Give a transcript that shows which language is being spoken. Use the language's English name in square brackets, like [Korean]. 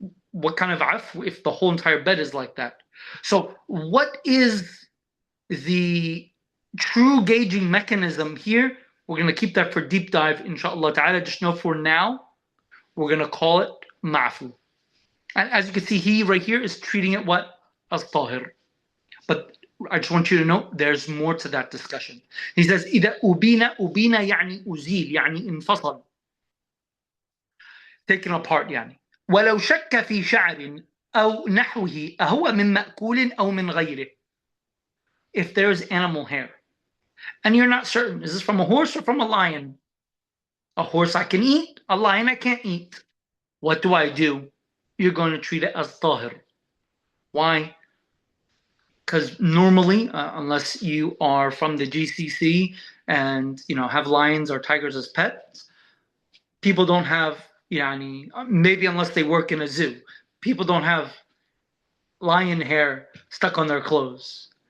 [English] What kind of afu if the whole entire bed is like that? So what is the true gauging mechanism here? We're going to keep that for deep dive, inshallah ta'ala. Just know for now, we're going to call it ma'fu. And as you can see, he right here is treating it what? As tahir. But I just want you to know there's more to that discussion. [Arabic] He says, إذا أبين يعني أزيل يعني انفصل. [English] Taken apart يعني. [Arabic] ولو شك في شعر أو نحوه أهو من مأكول أو من غيره. [English] If there's animal hair and you're not certain, is this from a horse or from a lion? A horse I can eat, a lion I can't eat. What do? You're going to treat it as tahir. Why? Because normally, unless you are from the GCC and have lions or tigers as pets, people don't have, maybe unless they work in a zoo, people don't have lion hair stuck on their clothes.